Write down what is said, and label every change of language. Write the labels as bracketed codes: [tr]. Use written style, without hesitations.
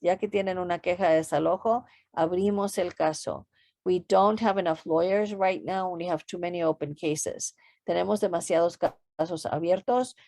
[es] Ya que tienen una queja de desalojo, abrimos el caso. [en] We don't have enough lawyers right now. We have too many open cases. [es] Tenemos demasiados casos abiertos.